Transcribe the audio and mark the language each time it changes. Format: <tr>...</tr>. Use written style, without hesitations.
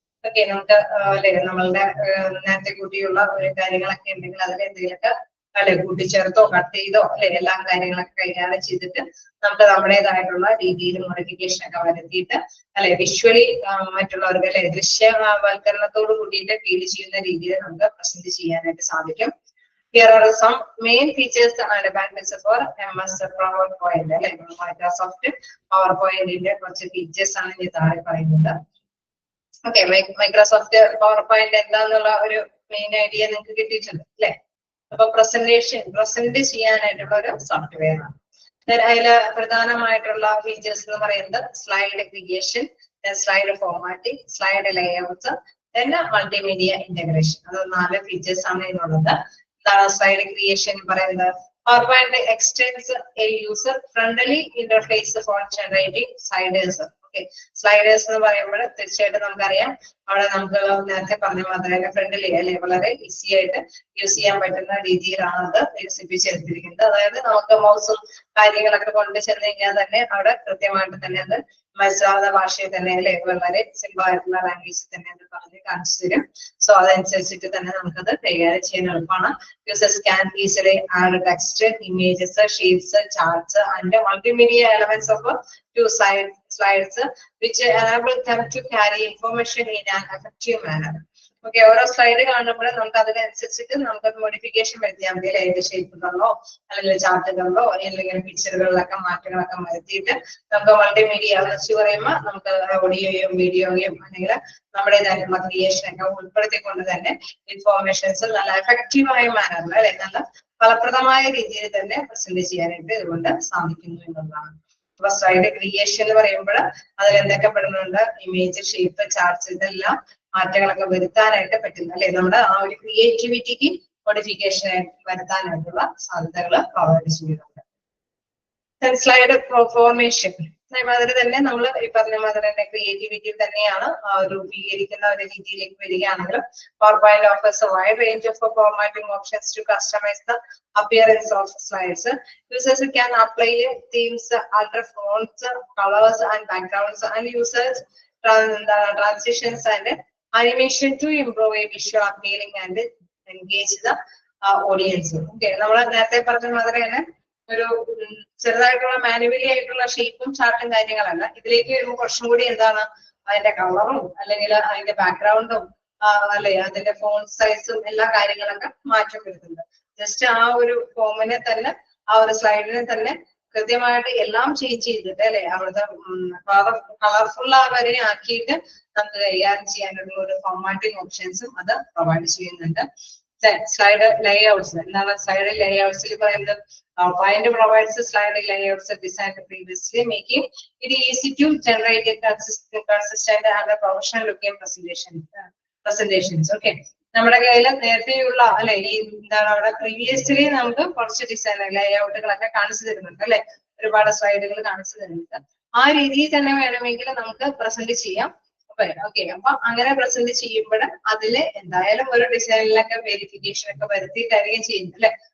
<ml>Okay, നമുക്ക് അല്ലെ നമ്മളുടെ നേരത്തെ കൂട്ടിയുള്ള ഒരു കാര്യങ്ങളൊക്കെ ഉണ്ടെങ്കിൽ അതിൽ എന്തെങ്കിലുമൊക്കെ അല്ലെ കൂട്ടിച്ചേർത്തോ കട്ട് ചെയ്തോ അല്ലെ എല്ലാ കാര്യങ്ങളൊക്കെ കൈകാര്യം ചെയ്തിട്ട് നമുക്ക് നമ്മുടേതായിട്ടുള്ള രീതിയിൽ മോഡിഫിക്കേഷൻ ഒക്കെ വരുത്തിയിട്ട് അല്ലെ വിഷ്വലി മറ്റുള്ളവർക്ക് അല്ലെ ദൃശ്യവൽക്കരണത്തോട് കൂടിയിട്ട് ഫീൽ ചെയ്യുന്ന രീതിയിൽ നമുക്ക് പ്രസന്റ് ചെയ്യാനായിട്ട് സാധിക്കും.</ml> <en>Here are some main features and benefits for MS PowerPoint.</en> <ml>അല്ലെ മൈക്രോസോഫ്റ്റ് PowerPoint കുറച്ച് ഫീച്ചേഴ്സ് ആണ് ഈ താഴെ പറയുന്നത്. ഓക്കെ, മൈക്രോസോഫ്റ്റ് PowerPoint എന്താന്നുള്ള ഒരു മെയിൻ ഐഡിയ നിങ്ങൾക്ക് കിട്ടിയിട്ടുണ്ട് അല്ലെ. അപ്പൊ പ്രസന്റ് ചെയ്യാനായിട്ടുള്ള ഒരു സോഫ്റ്റ്വെയർ ആണ്. അതില് പ്രധാനമായിട്ടുള്ള ഫീച്ചേഴ്സ് എന്ന് പറയുന്നത് slide creation, slide formatting, slide layouts, പിന്നെ മൾട്ടിമീഡിയ ഇന്റഗ്രേഷൻ. അത് 4 ഫീച്ചേഴ്സ് ആണ് ഇതിനുള്ളത്.</ml> <en>Slide creation</en> <ml>പറയുന്നത്</ml> <en>PowerPoint extends a user friendly interface for generating sliders.</en> <ml>Okay, sliders എന്ന് പറയുമ്പോൾ തീർച്ചയായിട്ടും നമുക്കറിയാം അവിടെ നമുക്ക് നേരത്തെ പറഞ്ഞ മാതിരി ഫ്രണ്ട്ലി അല്ലെ വളരെ ഈസി ആയിട്ട് യൂസ് ചെയ്യാൻ പറ്റുന്ന രീതിയിലാണ് അത് വികസിപ്പിച്ചെടുത്തിരിക്കുന്നത്. അതായത് നമുക്ക് മൗസും കാര്യങ്ങളൊക്കെ കൊണ്ട് ചെന്ന് കഴിഞ്ഞാൽ തന്നെ അവിടെ കൃത്യമായിട്ട് തന്നെ അത് മനസ്സിലാവുന്ന ഭാഷയിൽ തന്നെ അല്ലെ വളരെ സിമ്പിൾ ആയിട്ടുള്ള ലാംഗ്വേജിൽ തന്നെ അത് പറഞ്ഞ് കാണിച്ചു തരും. സോ അതനുസരിച്ചിട്ട് തന്നെ നമുക്കത് കൈകാര്യം ചെയ്യാൻ എളുപ്പമാണ്.</ml> <en>Users can easily add text, images, shapes, charts, and multimedia elements of 2 slides, which enable them to carry information in an effective manner.</en> <ml>Okay, ഓരോ സ്ലൈഡ് കാണുമ്പോൾ നമുക്ക് അതിനനുസരിച്ചിട്ട് നമുക്ക് മോഡിഫിക്കേഷൻ വരുത്തിയാൽ മതി. അതിന്റെ ഷേപ്പുകളിലോ അല്ലെങ്കിൽ ചാർട്ടുകളിലോ അല്ലെങ്കിൽ പിക്ചറുകളിലൊക്കെ മാറ്റങ്ങളൊക്കെ വരുത്തിയിട്ട് നമുക്ക് മൾട്ടിമീഡിയ എന്ന് വെച്ച് പറയുമ്പോൾ നമുക്ക് ഓഡിയോയും വീഡിയോയും അല്ലെങ്കിൽ നമ്മുടേതായിട്ടുള്ള ക്രിയേഷൻ ഒക്കെ ഉൾപ്പെടുത്തിക്കൊണ്ട് തന്നെ ഇൻഫോർമേഷൻസ് നല്ല എഫക്റ്റീവായ മാനറിൽ അല്ലെ നല്ല ഫലപ്രദമായ രീതിയിൽ തന്നെ പ്രസന്റ് ചെയ്യാനായിട്ട് ഇതുകൊണ്ട് സാധിക്കുന്നു എന്നുള്ളതാണ്. അപ്പൊ സ്ലൈഡ് ക്രിയേഷൻ എന്ന് പറയുമ്പോൾ അതിൽ എന്തൊക്കെ പെടുന്നുണ്ട്? ഇമേജ്, ഷേപ്പ്, ചാർട്ട്സ്, ഇതെല്ലാം മാറ്റങ്ങളൊക്കെ വരുത്താനായിട്ട് പറ്റുന്നു അല്ലെ. നമ്മുടെ ആ ഒരു ക്രിയേറ്റിവിറ്റിക്ക് മോഡിഫിക്കേഷൻ വരുത്താനായിട്ടുള്ള സാധ്യതകൾ പ്രൊവൈഡ് ചെയ്യുന്നുണ്ട്. സ്ലൈഡ് ഫോർമേഷൻ അതേമാതിരി തന്നെ നമ്മൾ ഈ പറഞ്ഞ മാതിരി തന്നെ ക്രിയേറ്റിവിറ്റി തന്നെയാണ് രൂപീകരിക്കുന്ന ഒരു രീതിയിലേക്ക് വരികയാണെങ്കിൽ</ml> <en>PowerPoint offers a wide range of formatting options to customize the appearance of slides. Users can apply themes, alter fonts, colors and backgrounds, and users transitions and animation to improve a visual appealing and engage the audience.</en> <ml>Okay, നമ്മൾ നേരത്തെ പറഞ്ഞ മാതിരി തന്നെ ഒരു ചെറുതായിട്ടുള്ള manually ആയിട്ടുള്ള ഷേപ്പും ചാർട്ടും കാര്യങ്ങളല്ല. ഇതിലേക്ക് വരുമ്പോൾ കുറച്ചും കൂടി എന്താണ് അതിന്റെ കളറും അല്ലെങ്കിൽ അതിന്റെ ബാക്ക്ഗ്രൗണ്ടും അല്ലെ അതിന്റെ ഫോണ്ട് സൈസും എല്ലാ കാര്യങ്ങളൊക്കെ മാറ്റം വരുന്നുണ്ട്. ജസ്റ്റ് ആ ഒരു ഫോമിനെ തന്നെ ആ ഒരു സ്ലൈഡിനെ തന്നെ കൃത്യമായിട്ട് എല്ലാം ചേഞ്ച് ചെയ്തിട്ട് അല്ലെ അവിടുത്തെ കളർഫുൾ വരെ ആക്കിയിട്ട് നമുക്ക് കൈകാര്യം ചെയ്യാനുള്ള ഒരു ഫോർമാറ്റിംഗ് ഓപ്ഷൻസും അത് പ്രൊവൈഡ് ചെയ്യുന്നുണ്ട്. സ്ലൈഡ് ലേഔട്ട്സ് എന്താണ് സ്ലൈഡ് ലേഔട്ട്സിൽ പറയുന്നത്?</ml> <en>PowerPoint provides slide layouts designed previously, making it easy to generate a consistent and professional looking presentations.</en> <ml>Okay, നമ്മുടെ കയ്യിൽ നേരത്തെയുള്ള അല്ലെ ഈ എന്താണ് അവിടെ പ്രീവിയസ്ലി നമുക്ക് കുറച്ച് ഡിസൈൻ ലേഔട്ടുകളൊക്കെ കാണിച്ചു തരുന്നുണ്ട് അല്ലെ, ഒരുപാട് സ്ലൈഡുകൾ കാണിച്ചു തരുന്നുണ്ട്. ആ രീതിയിൽ തന്നെ വേണമെങ്കിൽ നമുക്ക് പ്രസന്റ് ചെയ്യാം. ഓക്കെ, അപ്പൊ അങ്ങനെ പ്രസന്റ് ചെയ്യുമ്പോൾ അതില് എന്തായാലും ഒരു ഡിസൈനിലൊക്കെ വെരിഫിക്കേഷൻ ഒക്കെ വരുത്തിയിട്ടായിരിക്കും ചെയ്യുന്നത് അല്ലെ.</ml>